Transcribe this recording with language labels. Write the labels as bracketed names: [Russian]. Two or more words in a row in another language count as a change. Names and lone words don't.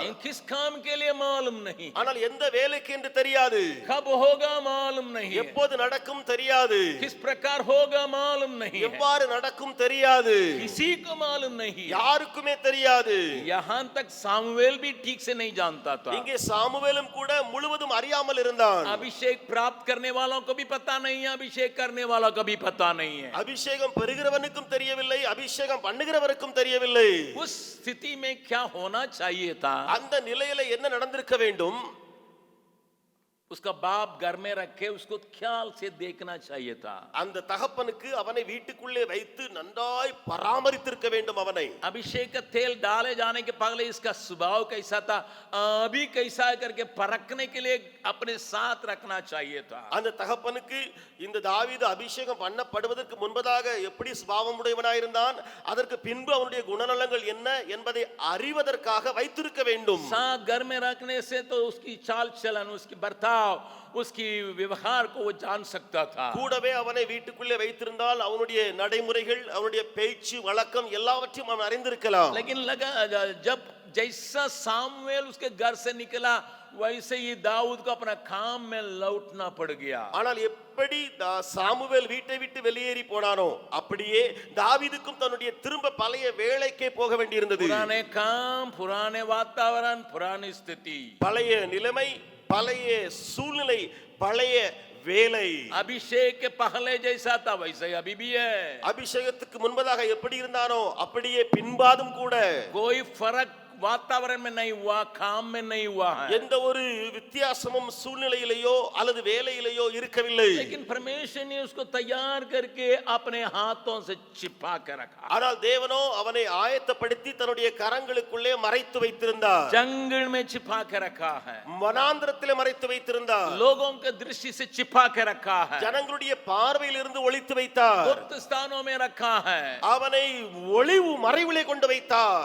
[Hindi] इन किस काम के लिए मालूम नहीं, [Tamil] ஆனால் எந்த வேலைக்கு என்று தெரியாது, [Hindi] कब होगा मालूम नहीं, [Tamil] எப்போது நடக்கும் தெரியாது, [Hindi] किस प्रकार होगा मालूम नहीं, [Tamil] எவ்வாறு நடக்கும் தெரியாது, [Hindi] किसी को मालूम नहीं. [Tamil] யாருக்குமே தெரியாது. [Hindi] यहाँ तक सामुएल भी ठीक से नहीं जानता था. [Tamil] இங்கே சாமுவேலும் கூட முழுவதும் அறியாமல் இருந்தான். [Hindi] अभिषेक प्राप्त करने वालों को भी पता नहीं है, अभिषेक करने वालों को भी पता नहीं है. [Tamil] அபிஷேகம் பெறுகிறவனுக்கும் தெரியவில்லை, அபிஷேகம் பண்ணுகிறவருக்கும் தெரியவில்லை. [Hindi] उस स्थिति में क्या होना चाहिए था? [Tamil] அந்த நிலையில என்ன நடந்திருக்க வேண்டும்? [Hindi] उसका बाप घर में रखे उसको ख्याल से देखना चाहिए था. [Tamil] அந்த தகப்பனுக்கு அவனை வீட்டுக்குள்ளே வைத்து நன்றாய் பராமரித்திருக்க வேண்டும் அவனை. [Hindi] अभिषेक का तेल डाले जाने के पहले इसका स्वभाव कैसा था, अभी कैसा है करके परखने के लिए अपने साथ रखना चाहिए था. [Tamil] அந்த தகப்பனுக்கு இந்த தாவீது அபிஷேகம் பண்ணப்படுவதற்கு முன்பதாக எப்படி சுபாவம் உடையவனாயிருந்தான், அதற்கு பின்பு அவனுடைய குணநலங்கள் என்ன என்பதை அறிவதற்காக வைத்திருக்க வேண்டும். [Hindi] साथ घर में रखने से तो उसकी चाल चलन, उसकी बर्ताव, उसकी व्यवहार को वो जान सकता था. [Tamil] கூடவே அவனை வீட்டுக்குள்ளே வைத்திருந்தால் அவனுடைய நடைமுறைகள், அவனுடைய பேச்சு வழக்கம் எல்லாவற்றையும் அவன் அறிந்திருக்கலாம். [Hindi] लेकिन लगा जब जैसा सामुएल उसके घर से निकला, वैसे ही दाऊद को अपना काम में लौटना पड़ गया. [Tamil] ஆனால் எப்படி சாமுவேல் வீட்டை விட்டு வெளியேறி போனானோ அப்படியே தாவீதுக்கும் தன்னுடைய திரும்ப பழைய வேலைக்கே போக வேண்டியிருந்தது. [Hindi] पुराने काम, पुराने वातावरण, पुरानी स्थिति, [Tamil] பழைய நிலைமை, பழைய சூழ்நிலை, பழைய வேலை. [Hindi] अभिषेक के पहले जैसा था वैसे ही अभी भी है. [Tamil] அபிஷேகத்துக்கு முன்பதாக எப்படி இருந்தானோ அப்படியே பின்பாதும் கூட. [Hindi] कोई फर्क वातावरण में नहीं हुआ, काम में नहीं हुआ है. [Tamil] எந்த ஒரு வித்தியாசமும் சூழ்நிலையிலேயோ அல்லது வேலையிலேயோ இருக்கவில்லை. [Hindi] लेकिन परमेश्वर ने उसको तैयार करके अपने हाथों से छिपा कर रखा. [Tamil] ஆனால் தேவனோ அவனை ஆயத்தப்படுத்தி தன்னுடைய கரங்களுக்குள்ளே மறைத்து வைத்திருந்தார். [Hindi] जंगल में छिपा कर रखा है, [Tamil] வனாந்திரத்திலே மறைத்து வைத்திருந்தார். [Hindi] लोगों के दृष्टि से छिपा कर रखा है, [Tamil] ஜனங்களுடைய பார்வையில் இருந்து ஒளித்து வைத்தார். [Hindi] गुप्त स्थानों में रखा है. [Tamil] அவனை ஒளிவு மறைவிலே கொண்டு வைத்தார்.